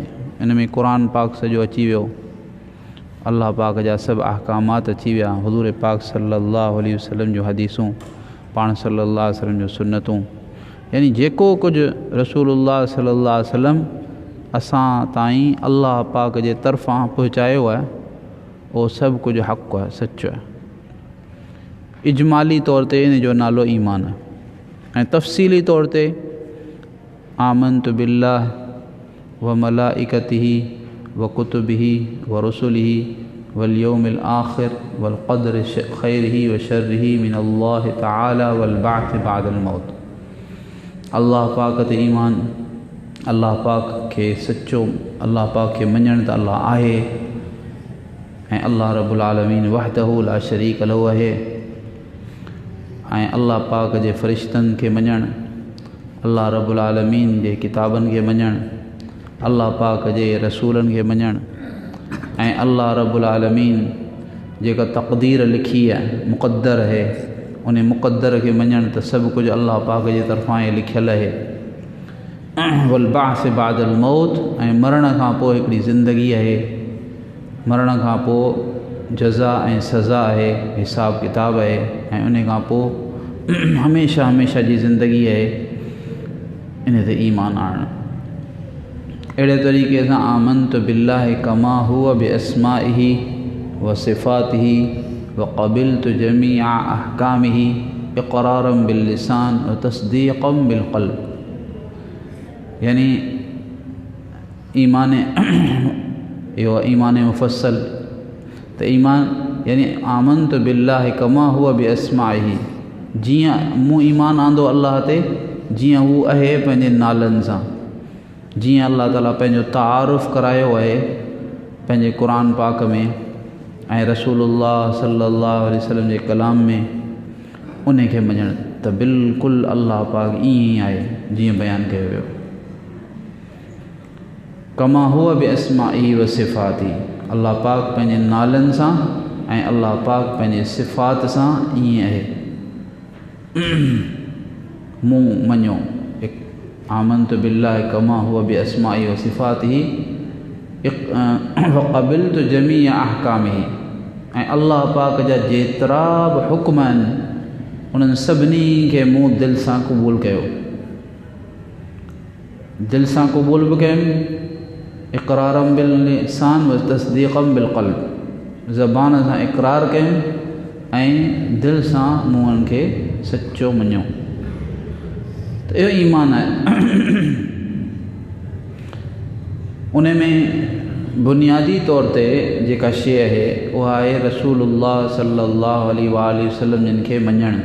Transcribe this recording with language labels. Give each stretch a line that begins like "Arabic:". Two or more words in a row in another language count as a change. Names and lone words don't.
Sindhi: इन में क़ुरान पाक सॼो अची वियो, अल्लाह पाक जा सभु अहकामात अची विया, हुज़ूर पाक
Arabic: صلى الله عليه وسلم
Sindhi: जूं हदीसूं, पाण
Arabic: صلى الله عليه وسلم
Sindhi: जूं सुन्नतूं, यानी जेको कुझु रसूलुल्लाह
Arabic: صلى الله عليه وسلم
Sindhi: असां ताईं अल्लाह पाक जे तरफ़ां पहुचायो आहे, उहो सभु कुझु हक़ आहे, सच आहे। इजमाली तौर ते इन जो नालो ईमान आहे ऐं तफ़सीली तौर ते
Arabic: آمنت بالله وملائكته وكتبه ورسله واليوم الآخر والقدر خيره وشره من الله تعالى والبعث بعد الموت.
Sindhi: अल्लाह पाक ते ईमान, अल्लाह पाक खे सचो, अल्लाह पाक खे मञण त अल्लाह आहे ऐं अल्लाह
Arabic: رب العالمين وحده لا شريك له
Sindhi: आहे, ऐं अल्लाह पाक जे फ़रिश्तनि खे मञण, अल्लाह
Arabic: رب العالمين
Sindhi: जे किताबनि खे मञण, अल्लाह पाक जे रसूलनि खे मञण, ऐं अल्लाह
Arabic: رب العالمين
Sindhi: जेका तक़दीर लिखी आहे, मुक़द्दर आहे, उन मुक़द्दर खे मञण त सभु कुझु अल्लाह पाक जे तरफ़ां ई लिखियलु आहे।
Arabic: والبعث بعد الموت,
Sindhi: ऐं मरण खां पोइ हिकिड़ी ज़िंदगी आहे, मरण खां पोइ जज़ा ऐं सज़ा आहे, हिसाब किताब आहे, ऐं उन खां पोइ हमेशह हमेशह जी ज़िंदगी आहे। इन ते ईमान आणणु। अहिड़े तरीक़े सां
Arabic: آمنت بالله كما هو بأسمائه وصفاته وقبلت جميع أحكامه إقرارا باللسان وتصديقا بالقلب.
Sindhi: यानी ईमान इहो ईमान मुफ़स्सल त ईमान यानी
Arabic: آمنت بالله كما هو بأسمائه,
Sindhi: जीअं मूं ईमान आंदो अल्लाह ते, जीअं हू आहे पंहिंजे नालनि सां, जीअं अल्लाह ताला पंहिंजो तारुफ़ करायो आहे पंहिंजे क़ुरान पाक में ऐं रसूलुल्लाह
Arabic: صلى الله عليه وسلم
Sindhi: जे कलाम में, उन खे मञणु त बिल्कुलु अल्लाह पाक ईअं ई आहे जीअं बयानु कयो वियो।
Arabic: كما هو بأسمائه وصفاته,
Sindhi: अल्लाह पाक पंहिंजे नालनि सां ऐं अल्लाह पाक पंहिंजे सिफ़ात सां ईअं आहे। मूं मञो
Arabic: آمنت بالله كما هو بأسمائه وصفاته وقبلت جميع أحكامه,
Sindhi: ऐं अल्लाह पाक जा जेतिरा बि हुक्म आहिनि उन्हनि सभिनी खे मूं दिलि सां क़बूल कयो, दिलि सां क़बूल बि कयुमि,
Arabic: إقرارا باللسان وتصديقا بالقلب,
Sindhi: ज़बान सां इक़रार कयुमि ऐं दिलि सां मूं उन्हनि खे सचो मञियो। त इहो ईमान आहे। उन में बुनियादी तौर ते जेका शइ आहे उहा आहे रसूलुल्लाह
Arabic: صلى الله عليه وسلم
Sindhi: जिन खे मञणु।